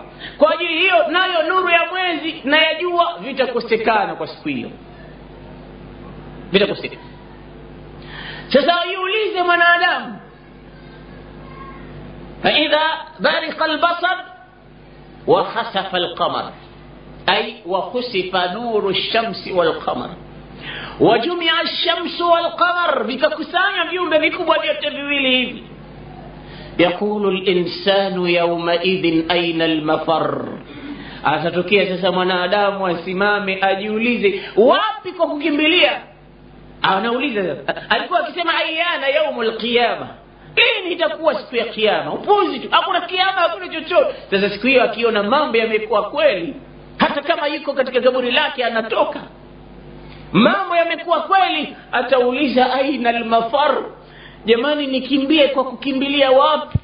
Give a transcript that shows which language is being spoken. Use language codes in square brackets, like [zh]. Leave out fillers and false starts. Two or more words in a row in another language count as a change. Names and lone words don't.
[sw] Kwa ajili hiyo nayo nuru ya mwezi na ya jua vitakosekana kwa siku hiyo, vitakosekana. Sasa yuulize mwanadamu, [ar] فإذا برق البصر وخسف القمر أي وخسف نور الشمس والقمر وجمع الشمس والقمر wa jumia ash-shamsu wal qamar, [sw] vikakusanya viumbe vikubwa vyote viwili hivi. [ar] يقول الإنسان يومئذ أين المفر, [sw] atatokea sasa mwanadamu asimame ajiulize wapi kwa kukimbilia. Anauliza, alikuwa akisema [ar] أيان يوم القيامة, [sw] lini itakuwa siku ya kiyama? Upuzi tu, hakuna kiyama, hakuna chochote. Sasa siku hiyo akiona mambo yamekuwa kweli, hata kama yuko katika kaburi lake anatoka, mambo yamekuwa kweli, atauliza [ar] أين المفر, [sw] jamani nikimbie kwa kukimbilia wapi?